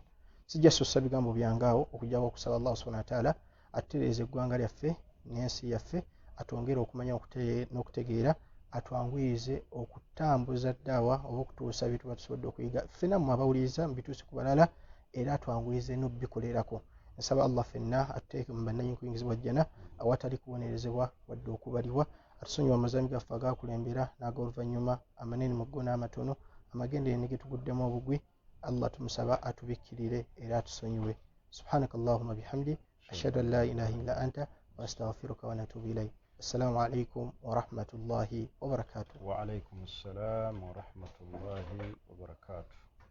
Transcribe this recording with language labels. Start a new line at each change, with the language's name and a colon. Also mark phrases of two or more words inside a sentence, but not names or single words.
Ganda: Sijja sosa bigambo byangaawo okujjako okusaba
Arabic: الله سبحانه وتعالى
Ganda: atereeze eggwanga lyaffe n'ensi yaffe, atwongere okumanya n'okutegeera, atwanguyirize okutambuza ddawa oba okutuusa bituba tusobodde okuyiga ffenna mu abawuliriza mbituuse ku balala, era atwanguyirize n'obbikolerako. Nsaba Allah ffenna atuteeke mu bannanyi kuyingizibwa jjana awatali kubonerezebwa wadde okubalibwa, atusonyiwa amazambi gaffe agaakulembera n'ag'oluvannyuma, amanene mu go n'amatono, amagendere ne getuguddemu obugwi. Allah tumusaba atubikkirire era atusonyiwe.
Arabic: سبحانك اللهم بحمد أشهد أن لا إله إلا أنت وأستغفرك ونتوب إليك. السلام عليكم ورحمة الله وبركاته. وعليكم السلام ورحمة الله وبركاته.